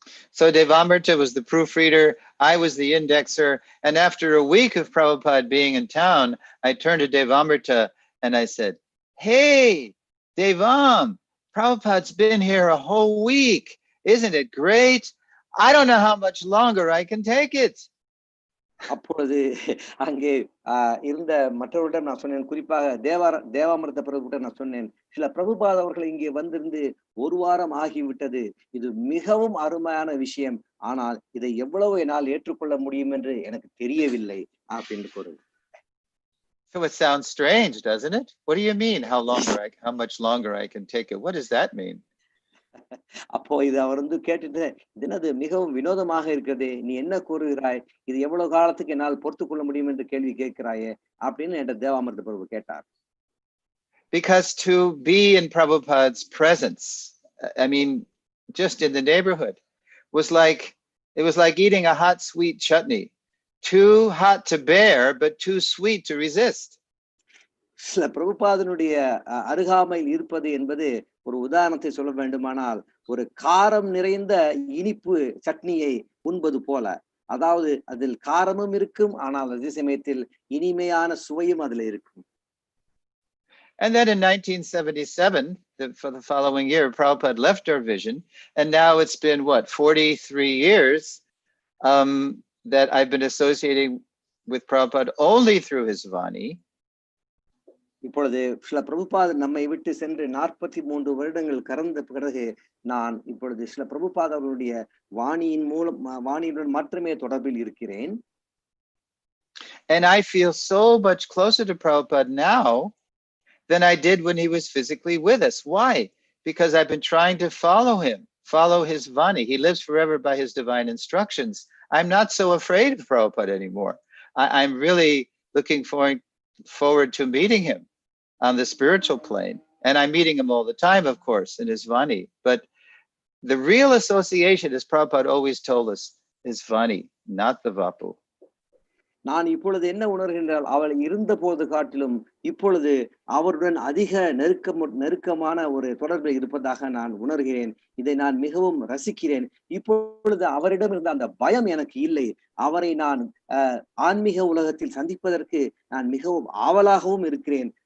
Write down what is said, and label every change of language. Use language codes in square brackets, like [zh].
[en] So Devamrita was the proofreader, I was the indexer, and after a week of Prabhupada being in town, I turned to Devamrita and I said, "Hey, Devam, Prabhupada's been here a whole week. Isn't it great? I don't know how much longer I can take it." [ta] அப்பொழுது அங்கே இருந்த மற்றவர்களிடம் நான் சொன்னேன், குறிப்பாக தேவாமிர்த பிரபுகிட்ட நான் சொன்னேன், சில பிரபுபாத் அவர்கள் இங்கே வந்திருந்து 1 வாரம் ஆகிவிட்டது. இது மிகவும் அருமையான விஷயம். ஆனால் இதை எவ்வளவு என்னால் ஏற்றுக்கொள்ள முடியும் என்று எனக்கு தெரியவில்லை அப்படின்னு கூறுங்க. [en] So it sounds strange, doesn't it? What do you mean? How much longer I can take it? What does that mean? [ta] அப்போ இது அவர் கேட்டுட்டு, இது மிகவும் வினோதமாக இருக்கிறது, நீ என்ன கூறுகிறாய், இது எவ்வளவு காலத்துக்கு என்னால் பொறுத்து கொள்ள முடியும் என்று கேள்வி கேட்கிறாயே அப்படின்னு என்ற தேவாமிர்த பிரபு கேட்டார். [en] Because to be in Prabhupada's presence, I mean, just in the neighborhood, it was like eating a hot sweet chutney. Too hot to bear, but too sweet to resist. [ta] சில பிரபுபாதனுடைய அருகாமையில் இருப்பது என்பது ஒரு உதாரணத்தை சொல்ல வேண்டுமானால் ஒரு காரம் நிறைந்த இனிப்பு சட்னியை உண்பது போல. அதாவது அதில் காரமும் இருக்கும், ஆனால் அதே சமயத்தில் இனிமையான சுவையும் அதுல இருக்கும். [en] And then in 1977, for the following year, Prabhupada left our vision, and now it's been 43 years that I've been associating with Prabhupada only through his Vani. [ta] இப்பொழுது சில பிரபுபாத் நம்மை விட்டு சென்று 43 வருடங்கள் கடந்த பிறகு நான் இப்பொழுது சில பிரபுபாத் அவர்களுடைய வாணியுடன் மட்டுமே தொடர்பில் இருக்கிறேன். [en] And I feel so much closer to Prabhupada now than I did when he was physically with us. Why? Because I've been trying to follow his Vani. He lives forever by his divine instructions. I'm not so afraid of Prabhupada anymore. I'm really looking forward to meeting him on the spiritual plane. And I'm meeting him all the time, of course, in his Vani. But the real association, as Prabhupada always told us, is Vani, not the Vapu. [ta] நான் இப்பொழுது என்ன உணர்கின்றால் அவள் இருந்த போது காட்டிலும் இப்பொழுது அவருடன் அதிக நெருக்கமான ஒரு தொடர்பில் இருப்பதாக நான் உணர்கிறேன். இதை நான் மிகவும் ரசிக்கிறேன். இப்பொழுது அவரிடம் இருந்த அந்த பயம் எனக்கு இல்லை. அவரை நான் ஆன்மீக உலகத்தில் சந்திப்பதற்கு நான் மிகவும் ஆவலாகவும் இருக்கிறேன்.